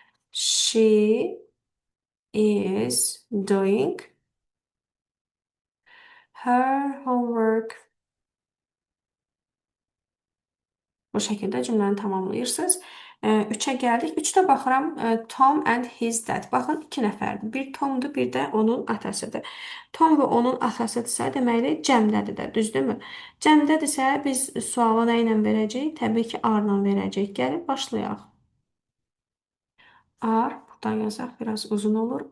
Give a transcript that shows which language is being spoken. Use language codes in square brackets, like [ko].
[en] She is doing her homework. [az] Bu şəkildə cümləni tamamlayırsınız. 3-ə gəldik. 3-də baxıram [en] Tom and his dad. [az] Baxın, 2 nəfərdir. Bir Tomdur, bir də onun atasıdır. Tom və onun atasıdırsa, deməli cəmdədir də, düzdürmü? Cəmdədirsə biz suala nə ilə verəcəyik? Təbii ki, R-la verəcəyik. Gəlin başlayaq. R, buradan yazaq, biraz uzun olur.